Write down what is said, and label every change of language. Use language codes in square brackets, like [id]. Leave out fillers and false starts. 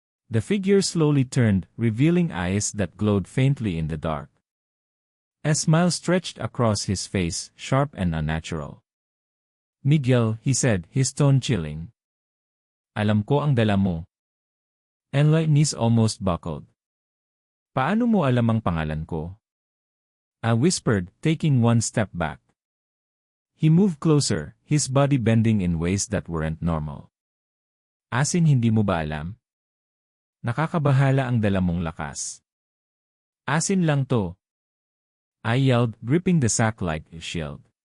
[en] The figure slowly turned, revealing eyes that glowed faintly in the dark. A smile stretched across his face, sharp and unnatural. Miguel, he said, his tone chilling. [tl] Alam ko ang dala mo. [en] And my knees almost buckled. [tl] Paano mo alam ang pangalan ko? [en] I whispered, taking one step back. He moved closer, his body bending in ways that weren't normal. [tl] Asin, hindi mo ba alam? Nakakabahala ang dala mong lakas. Asin lang to. [en] I yelled, gripping the sack like a shield.